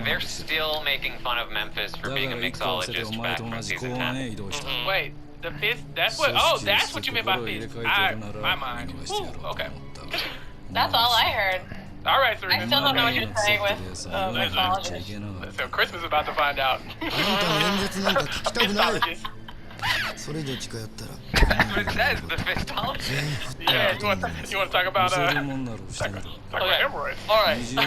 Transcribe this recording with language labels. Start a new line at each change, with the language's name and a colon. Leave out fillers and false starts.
English: They're still making fun of Memphis for being a mixologist back from season 10. Wait, the fist? That's what? Oh, that's what you meant by fist. My mind. Ooh, okay. That's all I heard. All right, Serena. I still don't know what you're saying with mixologist. So Christmas is about to find out.
Japanese: あなたの演説なんか聞きたくない。それ以上近寄ったら
English: That's what it says, the fistologist. Yeah, you want to talk about hemorrhoids? All right.